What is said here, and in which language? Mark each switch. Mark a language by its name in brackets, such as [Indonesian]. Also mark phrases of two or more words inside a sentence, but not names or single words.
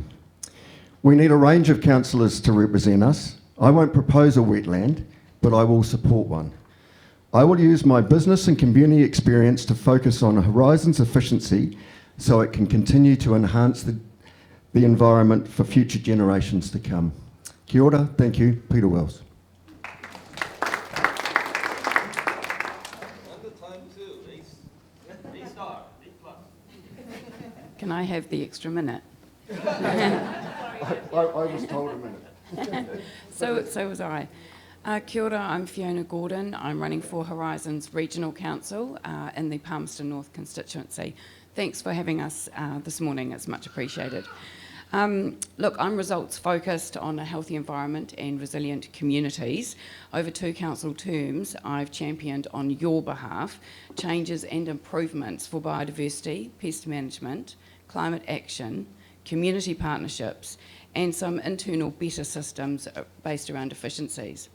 [English] We need a range of councillors to represent us. I won't propose a wetland, but I will support one. I will use my business and community experience to focus on Horizons efficiency so it can continue to enhance the environment for future generations to come. [Māori] Kia ora, [English] thank you, Peter Wells. Can I have the extra minute? I was told a minute. So was I. [Māori] Kia ora, [English] I'm Fiona Gordon. I'm running for Horizons Regional Council in the Palmerston North constituency. Thanks for having us this morning. It's much appreciated. Look, I'm results focused on a healthy environment and resilient communities. Over 2 council terms, I've championed on your behalf changes and improvements for biodiversity, pest management, climate action, community partnerships, and some internal better systems based around efficiencies.